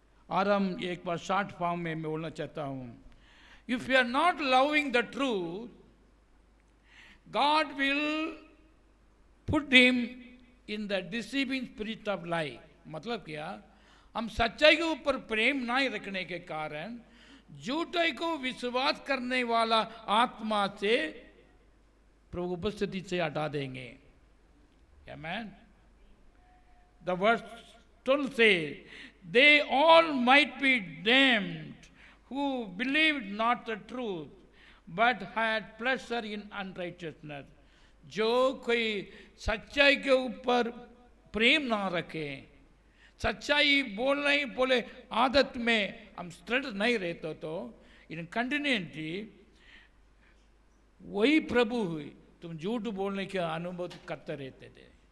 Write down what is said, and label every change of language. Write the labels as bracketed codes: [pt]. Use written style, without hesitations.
[hi] और हम एक बार शॉर्ट फॉर्म में मैं बोलना चाहता हूँ। [en] If you are not loving the truth, God will put him in the deceiving spirit of lie। [hi] मतलब क्या? हम सच्चाई के ऊपर प्रेम नहीं रखने के कारण झूठाई को विश्वास करने वाला आत्मा से प्रभु उपस्थिति से हटा देंगे। आमेन। [en] The verse 12 says, they all might be damned who believed not the truth but had pleasure in unrighteousness। [hi] जो कोई सच्चाई के ऊपर प्रेम ना रखे, सच्चाई बोले आदत में हम स्थिर नहीं रहते तो [en] in continuity [hi] वही प्रभु हुई तुम झूठ बोलने के अनुभव करते रहते थे।